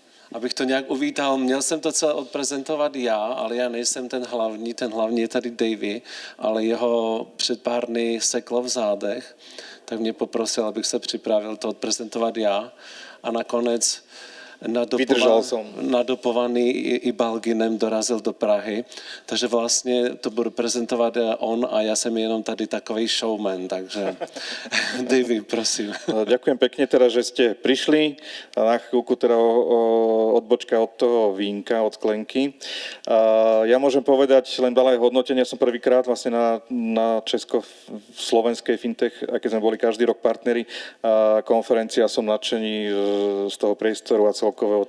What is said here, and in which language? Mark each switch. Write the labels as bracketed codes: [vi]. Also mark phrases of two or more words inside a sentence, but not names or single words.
[cs] Abych to nějak uvítal, měl jsem to celé odprezentovat já, ale já nejsem ten hlavní je tady Davy, ale jeho před pár dny seklo v zádech, tak mě poprosil, abych se připravil to odprezentovat já a nakonec nadopovaný i Balginem dorazil do Prahy, takže vlastně to budu prezentovat on a já jsem jenom tady takovej showman, takže Davy, prosím. [sk] Ďakujem pekne teda, že ste prišli. Na chvíľku teda odbočka od toho vínka, od sklenky. Ja môžem povedať len malé hodnotenie. Ja som prvýkrát vlastne na česko-slovenskej fintech, aj keď sme boli každý rok partneri konferencia, som nadšený z toho priestoru a celkového.